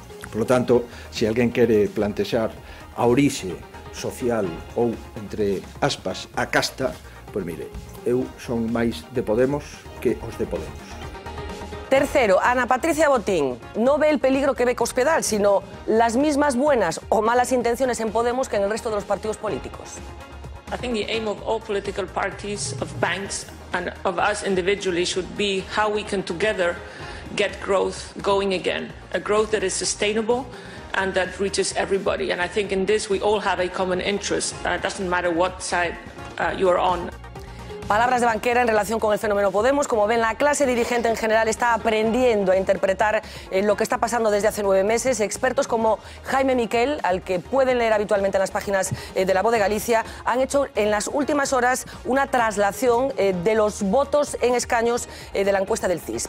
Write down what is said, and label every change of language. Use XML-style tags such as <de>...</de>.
<gl>Por lo tanto, se alguén quere plantexar a orixe social ou, entre aspas, a casta, pois mire, eu son máis de Podemos que os de Podemos.</gl> <es>Tercero, Ana Patricia Botín no ve el peligro que ve Cospedal, sino las mismas buenas o malas intenciones en Podemos que en el resto de los partidos políticos.</es> <en>I think the aim of all political parties, of banks and of us individually should be how we can together get growth going again, a growth that is sustainable and that reaches everybody. And I think in this we all have a common interest. It doesn't matter what side you are on.</en> <es>Palabras de Banquera en relación con el fenómeno Podemos. Como ven, la clase dirigente en general está aprendiendo a interpretar lo que está pasando desde hace 9 meses. Expertos como Jaime Miquel, al que pueden leer habitualmente en las páginas de La Voz de Galicia, han hecho en las últimas horas una traslación de los votos en escaños de la encuesta del CIS.</es>